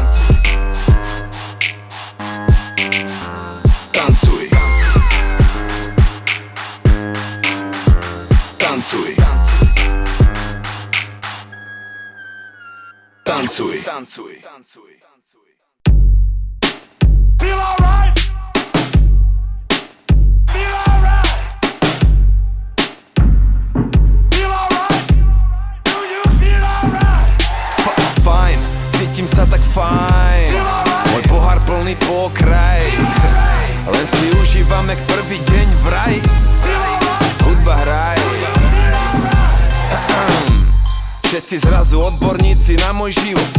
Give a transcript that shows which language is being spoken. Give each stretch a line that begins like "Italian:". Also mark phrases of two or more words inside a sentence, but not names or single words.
Slovak: Tancuj. Tancuj. Tancuj. Tancuj.
English: Feel alright? Feel alright? Feel alright? Do you feel alright?
Slovak: Fajn, cítim sa tak fajn. Môj pohár plný po okraj. Len si užívam jak prvý deň v raj. Hudba hraj. Všetci zrazu odborníci na môj život.